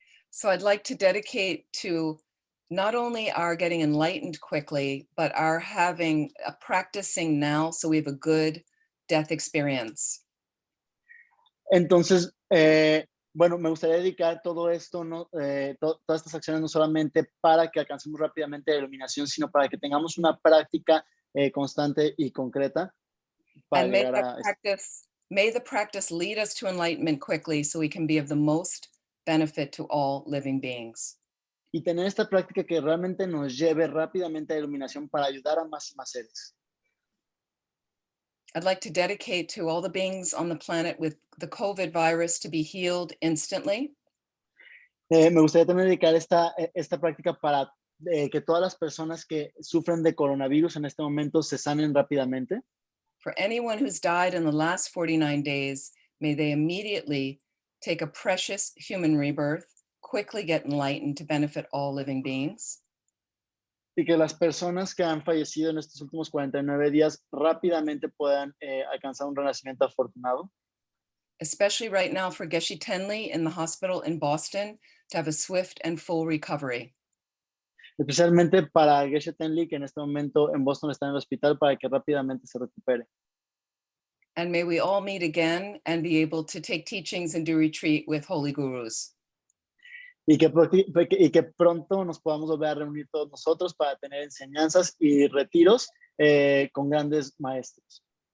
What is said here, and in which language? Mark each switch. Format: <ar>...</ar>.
<en>So I'd like to dedicate to not only our getting enlightened quickly, but our having a practicing now so we have a good death experience.</en> <es>Entonces, bueno, me gustaría dedicar todo esto, ¿no? Todas estas acciones no solamente para que alcancemos rápidamente la iluminación, sino para que tengamos una práctica constante y concreta. Para</es> <en>And may the practice lead us to enlightenment quickly so we can be of the most benefit to all living beings.</en> <es>Y tener esta práctica que realmente nos lleve rápidamente a la iluminación para ayudar a más y más seres.</es> <en>I'd like to dedicate to all the beings on the planet with the COVID virus to be healed instantly.</en> <es>Me gustaría también dedicar esta práctica para que todas las personas que sufren de coronavirus en este momento se sanen rápidamente.</es> <en>For anyone who's died in the last 49 days, may they immediately take a precious human rebirth, quickly get enlightened to benefit all living beings.</en> <es>Y que las personas que han fallecido en estos últimos 49 días rápidamente puedan alcanzar un renacimiento afortunado.</es> <en>Especially right now for Geshe Tenli in the hospital in Boston to have a swift and full recovery.</en> <es>Especialmente para Geshe Tenli, que en este momento en Boston está en el hospital, para que rápidamente se recupere.</es> <en>And may we all meet again and be able to take teachings and do retreat with holy gurus.</en> <es>Y que pronto nos podamos volver a reunir todos nosotros para tener enseñanzas y retiros con grandes maestros.</es>